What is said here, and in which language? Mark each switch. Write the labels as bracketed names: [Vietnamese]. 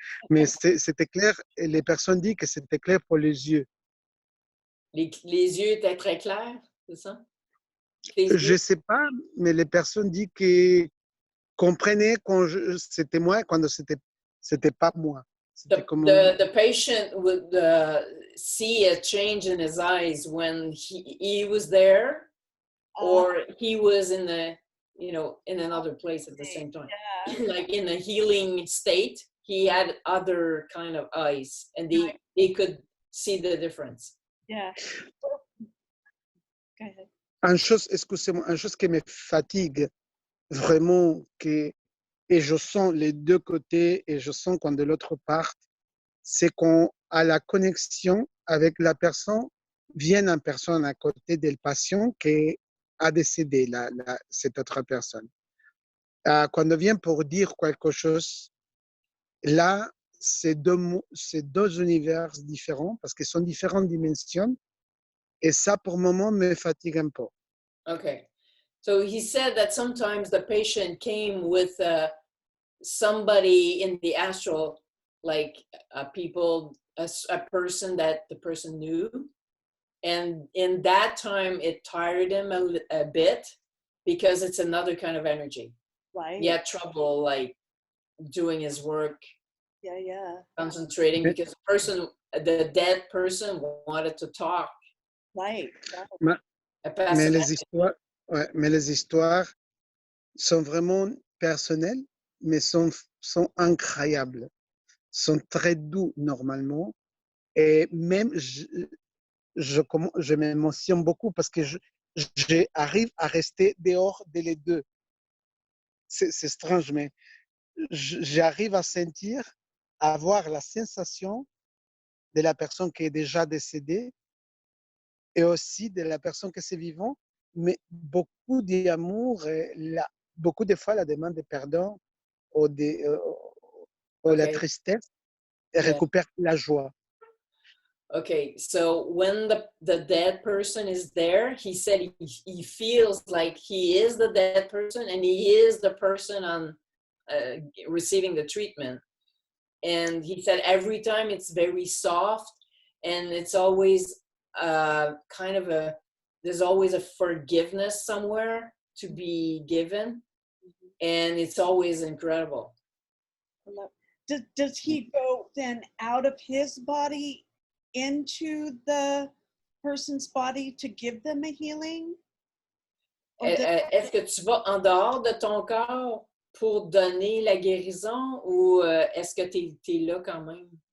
[French] Mais c'était clair, et les personnes disent que c'était clair pour les yeux. Les yeux étaient très clairs, c'est ça? Je ne sais pas, mais les personnes disent qu'ils comprenaient quand c'était moi, quand c'était pas moi. [English] The patient would see a change in his eyes when he was there or he was in in another place at the same time. Yeah. Like in a healing state, he had other kind of eyes and they could see the difference. Yeah. Go ahead. [French] Excusez-moi, une chose qui me fatigue vraiment, et je sens les deux côtés, et je sens quand de l'autre part, c'est qu'on a la connexion avec la personne, vient une personne à côté du patient qui a décédé, cette autre personne. Quand on vient pour dire quelque chose, là, c'est deux univers différents, parce qu'ils sont différentes dimensions, et ça, pour le moment, me fatigue un peu. [English] Okay. So he said that sometimes the patient came with somebody in the astral, like a person that the person knew. And in that time, it tired him a bit because it's another kind of energy. Right. He had trouble, like, doing his work, Yeah. concentrating, [French] Mais, [English] because the dead person wanted to talk Right. [French] ma- mais [English] passionately. [French] ouais, mais les histoires sont vraiment personnelles, mais sont incroyables, sont très doux normalement. Et même, je m'émotionne beaucoup parce que j'arrive à rester dehors de les deux. C'est strange, mais j'arrive à sentir, à avoir la sensation de la personne qui est déjà décédée et aussi de la personne qui est vivante, mais beaucoup d'amour, beaucoup de fois la demande de pardon ou, ou la [English] Okay. [French] tristesse et [English] Yeah. [French] récupère la joie. [English] Okay. So when the dead person is there, he said he feels like he is the dead person and he is the person on receiving the treatment. And he said every time it's very soft and it's always kind of there's always a forgiveness somewhere to be given, and it's always incredible. Does he go then out of his body into the person's body to give them a healing? [French] Est-ce que tu vas en dehors de ton corps pour donner la guérison ou est-ce que tu es là quand même?